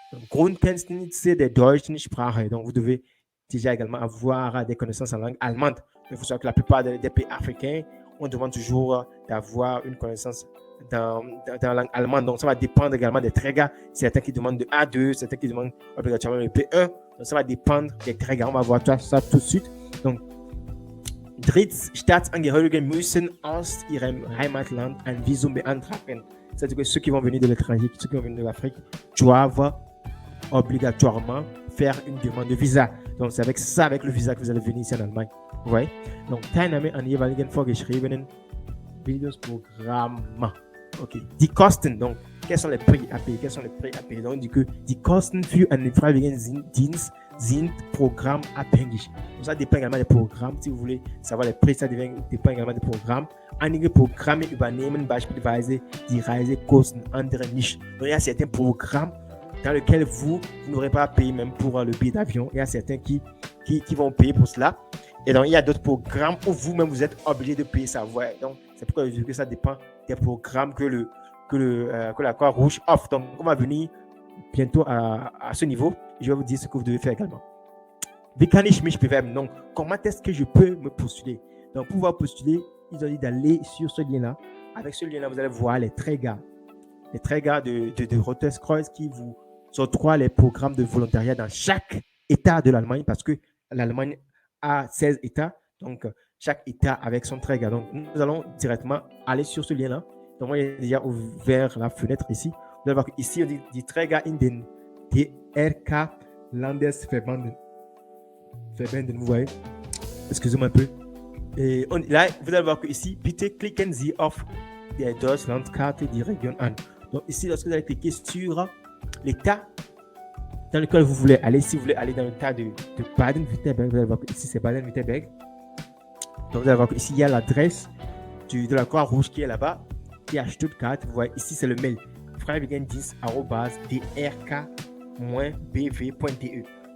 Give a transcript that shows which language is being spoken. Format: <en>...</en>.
<de>Grundkenntnisse der deutschen Sprache.</de> <fr>Donc, vous devez déjà également avoir des connaissances en langue allemande. Il faut savoir que la plupart des pays africains, on demande toujours d'avoir une connaissance dans la langue allemande. Donc, ça va dépendre également des trägers. Certains qui demandent de A2, certains qui demandent obligatoirement le B1. Donc, ça va dépendre des trägers. On va voir ça tout de suite.</fr> <de>Donc, Drittstaatsangehörige müssen aus ihrem Heimatland ein Visum beantragen.</de> <fr>C'est-à-dire que ceux qui vont venir de l'étranger, ceux qui vont venir de l'Afrique, doivent obligatoirement faire une demande de visa. Donc, c'est avec le visa que vous allez venir ici en Allemagne. Vous voyez?</fr> <de>Donc, Teilnahme an jeweiligen vorgeschriebenen Bildungsprogramm. Ok. Die Kosten.</de> <fr>Donc, quels sont les prix à payer? Donc, on dit que</fr> <de>die Kosten für einen Freiwilligendienst sind programmabhängig.</de> <fr>Donc, ça dépend également des programmes. Si vous voulez savoir les prix, ça dépend également des programmes.</fr> <de>Einige Programme übernehmen beispielsweise die Reisekosten, andere nicht.</de> <fr>Donc, il y a certains programmes dans lequel vous n'aurez pas à payer même pour le billet d'avion. Il y a certains qui vont payer pour cela. Et donc, il y a d'autres programmes où vous-même, vous êtes obligé de payer ça. Ouais. Donc, c'est pourquoi je dis que ça dépend des programmes que la Croix-Rouge offre. Donc, on va venir bientôt à ce niveau. Je vais vous dire ce que vous devez faire également.</fr> <de>Wie kann ich mich bewerben?</de> <fr>Donc, comment est-ce que je peux me postuler? Donc, pour pouvoir postuler, ils ont dit d'aller sur ce lien-là. Avec ce lien-là, vous allez voir les Träger de Rotes-Kreuz qui vous octroient les programmes de volontariat dans chaque État de l'Allemagne, parce que l'Allemagne a 16 États, donc chaque État avec son Träger. Donc, nous allons directement aller sur ce lien-là. Donc, moi, j'ai déjà ouvert la fenêtre ici. Vous allez voir qu'ici, on dit</fr> <de>die Träger in den DRK Landesverbanden.</de> <fr>Vous voyez? Excusez-moi un peu. Et là, vous allez voir qu'ici,</fr> <de>bitte klicken Sie auf die Deutschlandkarte die Region an.</de> <fr>Donc ici, lorsque vous allez cliquer sur l'État dans lequel vous voulez aller, si vous voulez aller dans l'État de Baden-Württemberg, vous allez voir qu'ici, c'est Baden-Württemberg. Donc vous allez voir qu'ici, il y a l'adresse de la Croix-Rouge qui est là-bas, qui est à Stuttgart. Vous voyez, ici, c'est le mail freiwilligendienst@drk-bw.de.</fr>